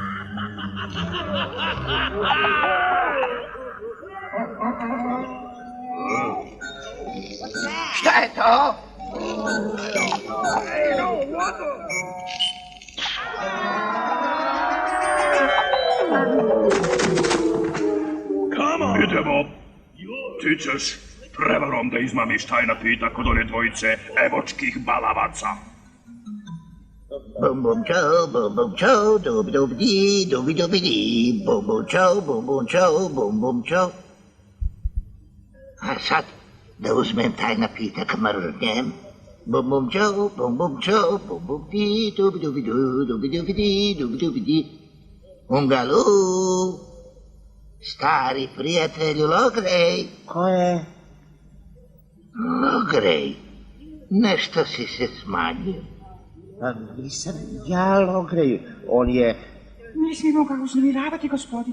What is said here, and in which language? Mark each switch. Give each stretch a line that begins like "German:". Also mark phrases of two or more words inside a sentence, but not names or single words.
Serbian: Šta je to? Idemo. Ti ćeš prevarom da izmamiš taj napitak od one dvojice evočkih balavaca. Bum bum čau, bum bum čau, dub dub di, dubi dubi di, bum bum čau, bum bum čau. A sad da uzmem taj napitak mržnje. Bum bum čau, bum bum di, dubi dubi du, dubi dubi di, dubi dubi di. Ungalu, stari prijatelju Logrej. Ko je? Logrej, nešto si se smanjio. Pa nisam ja Logrej, on je... Ne smijemo ga uznemiravati, gospodine.